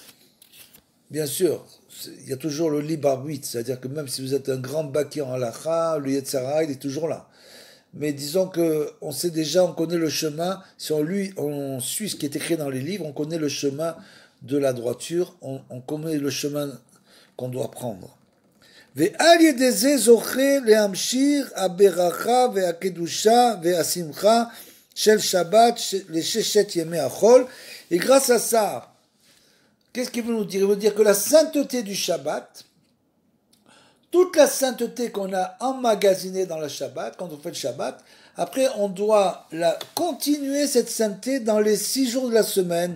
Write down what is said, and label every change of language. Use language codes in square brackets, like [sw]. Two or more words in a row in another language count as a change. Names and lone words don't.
[fr] Bien sûr, il y a toujours le libre arbitre, c'est-à-dire que même si vous êtes un grand baki en halacha, le Yetzara, il est toujours là. Mais disons qu'on sait déjà, on connaît le chemin, si on suit ce qui est écrit dans les livres, on connaît le chemin de la droiture, on connaît le chemin qu'on doit prendre. [he] ועל ידי זה זוכה להמשיך הברכה והקדושה והשמחה של שבת לששת ימי החול. [fr] Et grâce à ça, qu'est-ce qu'il veut nous dire? Il veut dire que la sainteté du Shabbat, toute la sainteté qu'on a emmagasinée dans le Shabbat, quand on fait le Shabbat, après on doit continuer cette sainteté dans les 6 jours de la semaine.